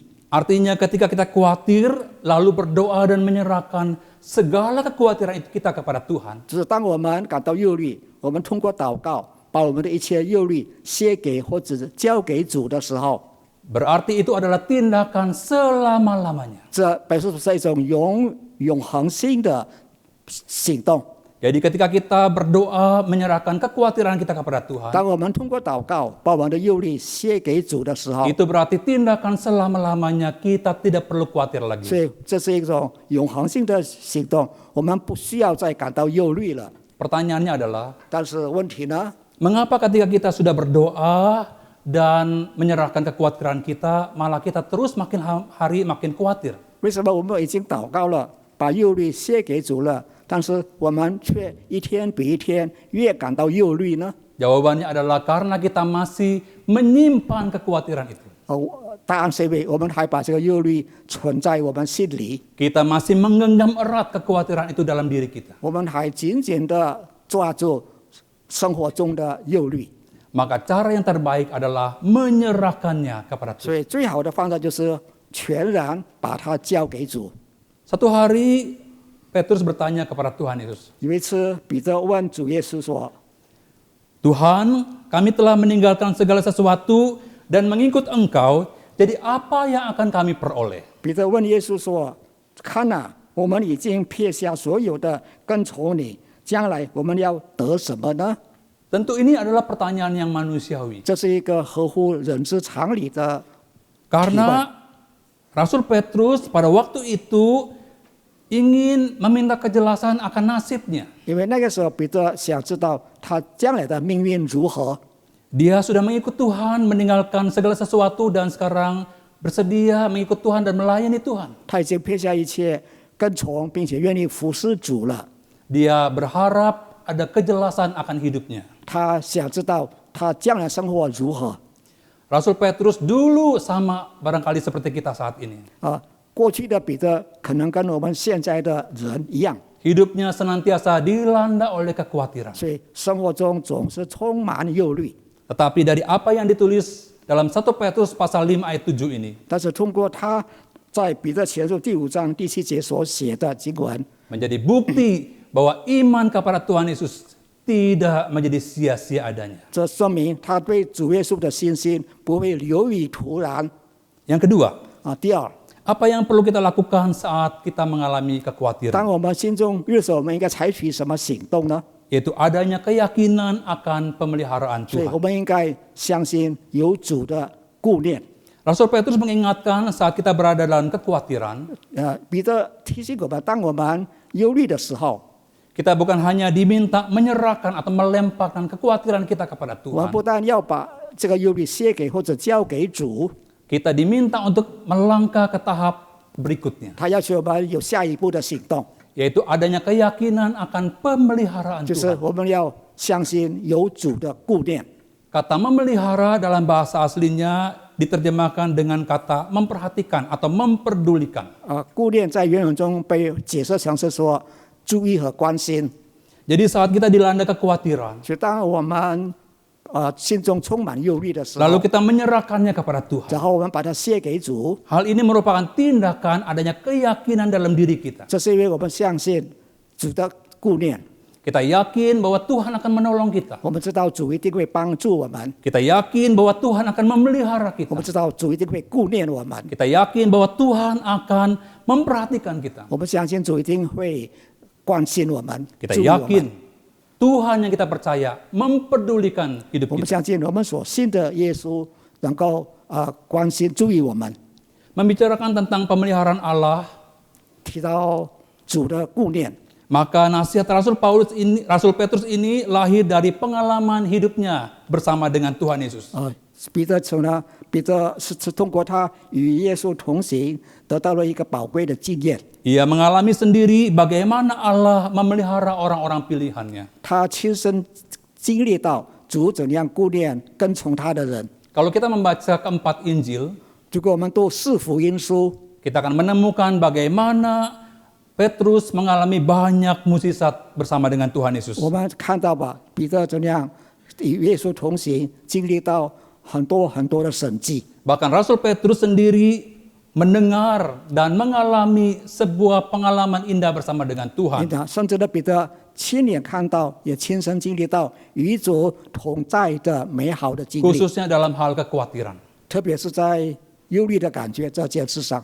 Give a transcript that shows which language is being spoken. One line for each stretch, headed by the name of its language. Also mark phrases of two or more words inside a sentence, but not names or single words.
Indonesian: Artinya ketika kita khawatir, lalu berdoa dan menyerahkan segala kekhawatiran itu kita kepada Tuhan.
Chinese: 就是当我们感到忧虑，我们通过祷告把我们的一切忧虑卸给或者交给主的时候，
Indonesian: Berarti itu adalah tindakan selama-lamanya.
Chinese: 这表示是一种永恒性的行动。
Indonesian: Jadi ketika kita berdoa menyerahkan kekhawatiran kita kepada Tuhan,
Chinese: 当我们通过祷告把我们的忧虑卸给主的时候，
Indonesian: itu berarti tindakan selama-lamanya kita tidak perlu khawatir
Chinese: 所
Indonesian: lagi.
Chinese: 以这是一种永恒性的行动，我们不需要再感到忧虑了。
Indonesian: Pertanyaannya adalah,
Chinese: 但是问题呢？
Indonesian: mengapa ketika kita sudah berdoa dan menyerahkan kekhawatiran kita, malah kita terus makin hari makin khawatir?
Chinese: 为什么我们已经祷告了，把忧虑卸给主了，但是我们却一天比一天越感到忧虑呢？
Indonesian: Jawabannya adalah karena kita masih menyimpan kekhawatiran itu.
Chinese: 答案是因为我们还把这个忧虑存在我们心里，
Indonesian: Kita masih menggenggam erat kekhawatiran itu dalam diri kita.
Chinese: 我们还紧紧地抓住生活中的忧虑。
Indonesian: Maka cara yang terbaik adalah menyerahkannya kepada Tuhan.
Chinese: 所以最好的方法就是全然把它交给主。
Indonesian: Satu hari Petrus bertanya kepada Tuhan Yesus,
Chinese: 有一次，彼得问主耶稣说
Indonesian: Tuhan, kami telah meninggalkan segala sesuatu dan mengikut Engkau, jadi apa yang akan kami peroleh?：“
Chinese: 彼得问耶稣说，看哪，我们已经撇下所有的，跟从你，将来我们要得什么呢？”
Indonesian: Tentu ini adalah pertanyaan yang manusiawi.
Chinese: 这是一个合乎人之常理的。
Indonesian: Karena Rasul Petrus pada waktu itu ingin meminta kejelasan akan nasibnya.
Chinese: 因为那个时候，彼得想知道他将来的命运如何。
Indonesian: Dia sudah mengikut Tuhan, meninggalkan segala sesuatu dan sekarang bersedia mengikut Tuhan dan melayani Tuhan.
Chinese: 他已经撇下一切，跟从，并且愿意服侍主了。
Indonesian: Dia berharap ada kejelasan akan hidupnya.
Chinese: 他想知道他将来生活如何。
Indonesian: Rasul Petrus dulu sama barangkali seperti kita saat ini.
Chinese: 过去的彼得可能跟我们现在的人一样，
Indonesian: Hidupnya senantiasa dilanda oleh kekhawatiran.
Chinese: 所以生活中总是充满忧虑。
Indonesian: Tetapi dari apa yang ditulis dalam 1 Petrus pasal 5 ayat 7 ini,
Chinese: 但是通过他在彼得前书第5章第7节所写的经文，
Indonesian: menjadi bukti bahwa iman kepada Tuhan Yesus tidak menjadi sia-sia adanya.
Chinese: 这说明他对主耶稣的信心不会流于突然。
Indonesian: Yang kedua,
Chinese: 第二，
Indonesian: apa yang perlu kita lakukan saat kita mengalami
Chinese: 当
Indonesian: kekhawatiran?
Chinese: 我们心中遇事，我们应该采取什么行动呢？
Indonesian: Yaitu adanya keyakinan akan pemeliharaan
Chinese: 所以
Indonesian: Tuhan.
Chinese: 我们应该相信有主的顾念。
Indonesian: Rasul Petrus mengingatkan saat kita berada dalam kekhawatiran,
Chinese: 彼得提醒我们，当我们忧虑的时候，
Indonesian: kita bukan hanya diminta menyerahkan atau melemparkan kekhawatiran kita kepada
Chinese: 我们
Indonesian: Tuhan.
Chinese: 不但要把这个忧虑卸给或者交给主，
Indonesian: Kita diminta untuk melangkah ke tahap berikutnya,
Chinese: 他要求我们有下一步的行动，
Indonesian: yaitu adanya keyakinan akan pemeliharaan
Chinese: 就是
Indonesian: Tuhan.
Chinese: 我们要相信有主的顾念。
Indonesian: Kata memelihara dalam bahasa aslinya diterjemahkan dengan kata memperhatikan atau memperdulikan.
Chinese: 顾念在原文中被解释成是说注意和关心。
Indonesian: Jadi saat kita dilanda kekhawatiran,
Chinese: 所以当我们心中充满忧虑的时
Indonesian: lalu
Chinese: 候，
Indonesian: kita menyerahkannya kepada Tuhan.
Chinese: 然后我们把它卸给主，
Indonesian: Hal ini merupakan tindakan adanya keyakinan dalam diri kita.
Chinese: 这是因为我们相信主的顾念，
Indonesian: Kita yakin bahwa Tuhan akan menolong kita.
Chinese: 我们知道主一定会帮助我们，
Indonesian: Kita yakin bahwa Tuhan akan memelihara
Chinese: 我
Indonesian: kita.
Chinese: 们知道主一定会顾念我们，
Indonesian: Kita yakin bahwa Tuhan akan memperhatikan kita.
Chinese: 我们相信主一定会关心我们，
Indonesian: Kita
Chinese: 注意我
Indonesian: yakin
Chinese: 们。
Indonesian: Tuhan yang kita percaya mempedulikan hidup
Chinese: 我们
Indonesian: kita.
Chinese: 相信我们所信的耶稣能够关心注意我们。
Indonesian: Membicarakan tentang pemeliharaan Allah,
Chinese: 提到主的顾念。
Indonesian: Maka nasihat Rasul Petrus ini lahir dari pengalaman hidupnya bersama dengan Tuhan Yesus.
Chinese: 彼得是通过他与耶稣同行，得到了一个宝贵的经验。
Indonesian: Ia mengalami sendiri bagaimana Allah memelihara orang-orang pilihannya.
Chinese: 他亲身经历到主怎样顾念跟从他的人。
Indonesian: Kalau kita membaca keempat Injil,
Chinese: 如果我们读四福音书，
Indonesian: kita akan menemukan bagaimana Petrus mengalami banyak mukjizat bersama dengan Tuhan Yesus.
Chinese: 我们看到吧，彼得怎样与耶稣同行，经历到很多的神迹。
Indonesian: Bahkan Rasul Petrus sendiri mendengar dan mengalami sebuah pengalaman indah bersama dengan Tuhan.
Chinese: 甚至呢，彼得亲眼看到，也亲身经历到与主同在的美好的经历，
Indonesian: Khususnya dalam hal kekhawatiran.
Chinese: 特别是在忧虑的感觉这件事上。